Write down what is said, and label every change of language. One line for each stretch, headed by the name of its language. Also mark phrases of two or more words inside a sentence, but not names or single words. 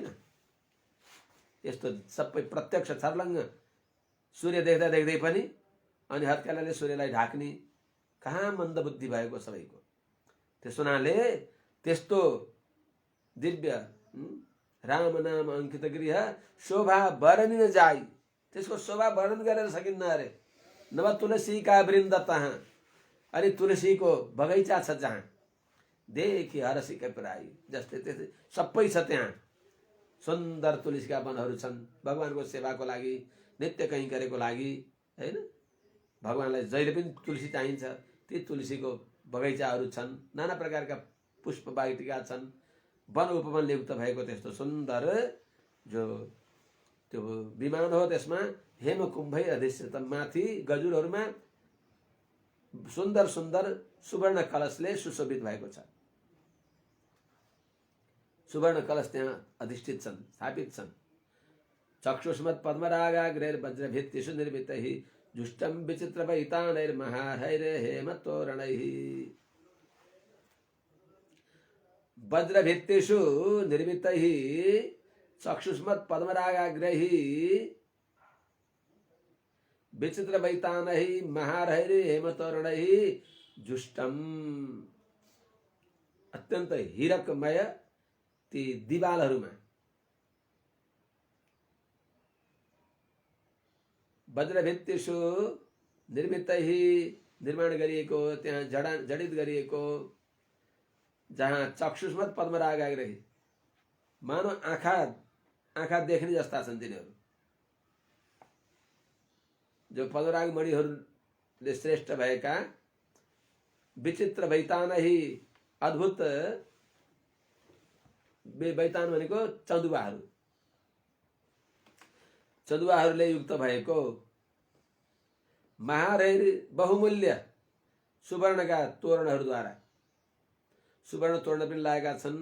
Nepali: यस्तो सबै प्रत्यक्ष छर्लङ्ग सूर्य देख्दा देख्दै पनि अनि हत्केलाले सूर्यलाई ढाक्ने कहाँ मन्दबुद्धि भएको सबैको। त्यसो हुनाले त्यस्तो
Hindi: दिव्य राम नाम अंकित गृह शोभा वर्णिन जाई,
Nepali: त्यसको शोभा वर्णन गरेर सकिन्न अरे।
Hindi: नव तुलसी का वृन्द तहाँ,
Nepali: अनि तुलसीको बगैँचा छ जहाँ, देखि हरसिका पुराई, जस्तै त्यस्तै सबै छ त्यहाँ। सुन्दर तुलसीका वनहरू छन् भगवानको सेवाको लागि, नित्य कैंकर्यको लागि हैन। भगवानलाई जहिले पनि तुलसी चाहिन्छ। ती तुलसीको बगैँचाहरू छन्, नाना प्रकारका पुष्प वाटिका छन्, वन उपवनले युक्त भएको त्यस्तो सुन्दर जो त्यो विमान हो। त्यसमा
Sanskrit: हेमकुम्भै अधिष्ठितम,
Nepali: माथि गजुरहरूमा सुन्दर सुन्दर सुवर्ण कलशले सुशोभित भएको छ। सुवर्ण कलश त्यहाँ अधिष्ठित छन्, स्थापित छन्।
Sanskrit: चक्षुष्मत् पद्मरागाग्रैर् वज्रभित्तिषु निर्मितैः जुष्टं विचित्रवैतानैर्महारैर् हेमतोरणैः। वज्रभित्तिषु निर्मितैः चक्षुष्मत् पद्मरागाग्रैः विचित्रवैतानैः महारैर् हेमतोरणैः जुष्टं,
Nepali: अत्यन्त हीरकमय ती दिवालहरूमा
Sanskrit: वज्रभित्तिषु निर्मितैः
Nepali: निर्माण गरिएको, त्यहाँ जडित गरिएको, जहाँ
Sanskrit: चक्षुष्मत् पद्मरागाग्रैः
Nepali: मानव आँखा देख्ने जस्ता छन् तिनीहरू। जो पद्मराग मणिहरूले श्रेष्ठ भएका विचित्र वैतानही, अद्भुत वैतान भनेको चन्दुवाहरू, चन्दुवाहरूले युक्त भएको महारैर बहुमूल्य सुवर्णका तोरणहरूद्वारा, सुवर्ण तोरण पनि लागेका छन्।